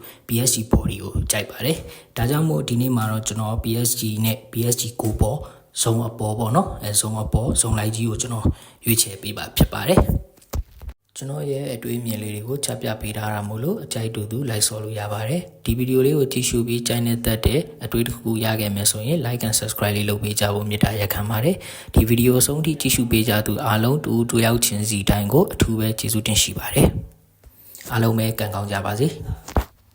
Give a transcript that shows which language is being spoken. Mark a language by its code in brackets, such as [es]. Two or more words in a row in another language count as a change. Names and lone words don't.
[my] PSG body ကိုကြိုက်ပါတယ်။ဒါကြောင့်မို့ဒီနေ့မှာတော့ကျွန်တော် PSG နဲ့ PSG ကိုပေါ်ဇုံအပေါ်ပေါ့နော် ဇုံအပေါ်ဇုံလိုက်ကြီးကိုကျွန်တော်ရွေးချယ်ပေးပါဖြစ်ပါတယ်။ကျွန်တော်ရဲ့အတွေးမြင်လေးတွေကိုချပြပေးထားတာမို့လို့အကြိုက်တူသူလိုက်ဆော်လို့ရပါတယ်ဒီဗီဒီယိုလေးကိုကြည့်ရှုပြီးကြိုက်နေတဲ့တဲ့အတွေးတစ်ခုရခဲ့မယ်ဆိုရင် [en] like and subscribe [my] လေးလုပ်ပေးကြဖို့မေတ္တာရက်ခံပါတယ်ဒီဗီဒီယိုအဆုံးထိကြည့်ရှုပေးကြသူအားလုံးတူရောက်ချင်းစီတိုင်းကိုအထူးပဲကျေးဇူးတင်ရှိပါတယ်အားလုံးပဲကံကောင်းကြပါစေ